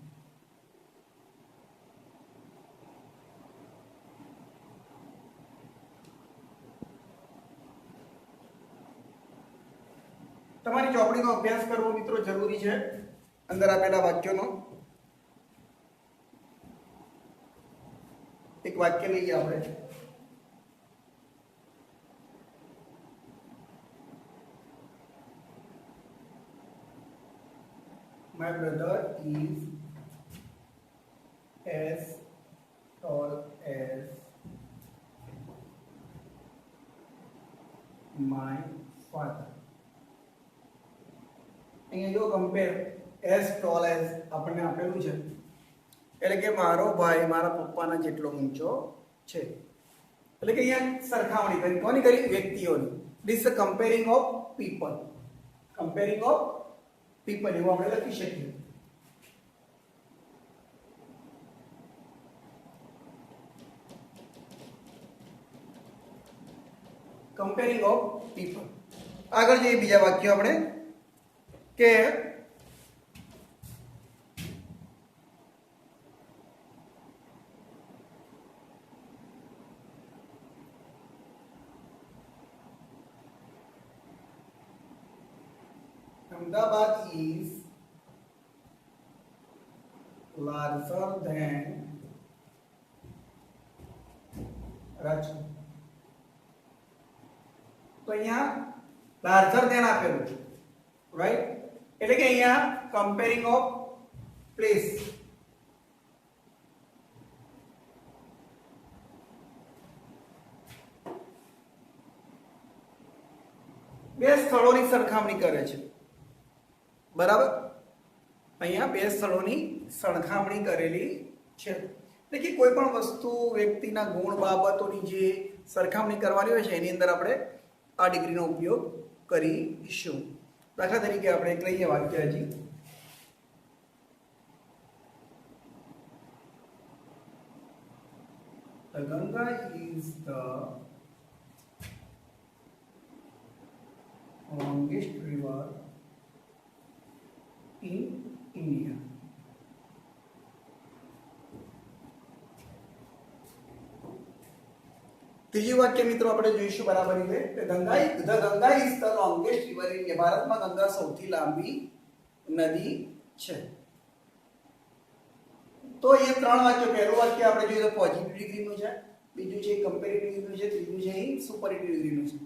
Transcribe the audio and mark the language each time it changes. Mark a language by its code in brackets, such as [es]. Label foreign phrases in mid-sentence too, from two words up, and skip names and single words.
[gu] તમારી ચોપડીનો અભ્યાસ કરવો મિત્રો જરૂરી છે અંદર આપેલા વાક્યોનો. એક વાક્ય લઈએ આપણે. [en] My brother is as tall as my father. [gu] અહીંયા જો કમ્પેર [en] as tall as [gu] આપણને આપેલું છે, એટલે કે મારો ભાઈ મારા પપ્પાના જેટલો ઊંચો છે. એટલે કે અહીંયા સરખામણી કરી, કોની કરી, વ્યક્તિઓની. [en] this is comparing of people. comparing of people [gu] એવું આપણે લખી શકીએ. [en] comparing of people. [gu] આગળ જઈએ બીજા વાક્યો આપણે કે [en] Ahmedabad is larger than Ranchi. [gu] તો અહીંયા [en] larger than [gu] આપેલું છે, રાઈટ. એટલે કે અહીંયા [en] comparing of place. [gu] બે સ્થળોની સરખામણી કરે છે, બરાબર. અહીંયા બે સ્થળોની સરખામણી કરેલી છે. એટલે કે કોઈ પણ વસ્તુ, વ્યક્તિના ગુણ, બાબતોની જે સરખામણી કરવાની હોય છે એની અંદર આપણે આ ડિગ્રીનો ઉપયોગ કરીશું. દાખલા તરીકે આપણે એક લઈએ વાક્ય હજી. [en] The Ganga is the longest river in India. [gu] ત્રીજું વાક્ય મિત્રો આપણે જોઈશું બરાબર રીતે [en] Ganga is the longest river in India. [gu] ભારતમાં ગંગા સૌથી લાંબી નદી છે. તો એ ત્રણ વાક્યો, પહેલું વાક્ય આપણે જોઈએ તો [en] positive degree [gu] છે, બીજું છે કમ્પેરેટિવ ડિગ્રીનું છે, ત્રીજું છે સુપરલેટિવ ડિગ્રીનું છે.